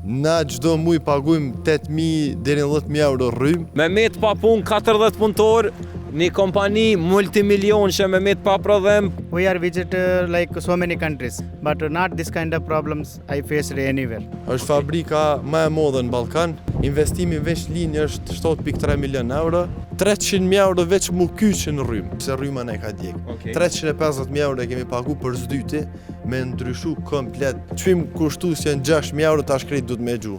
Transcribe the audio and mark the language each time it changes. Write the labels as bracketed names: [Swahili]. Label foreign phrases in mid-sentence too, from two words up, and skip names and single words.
[Albanian] Na çdo muj pagujmë 8.000 deri në 10.000 euro rrymë. Me met pa punë 40 punëtor, një kompani multimilionshë me met pa prodhim. [English] We are visit like so many countries, but not this kind of problems I faced anywhere. [Albanian] Është fabrika më e madhe në Ballkan. Investimi veç linjë është 7.3 milion euro. 300.000 euro veç mu kyçën rrymë, se rryma ne ka djeg. Okay. 350.000 euro kemi pagu për zdyti, me ndryshu komplet. Çmim kushtu si janë 6.000 euro, tash krejt duhet me gju.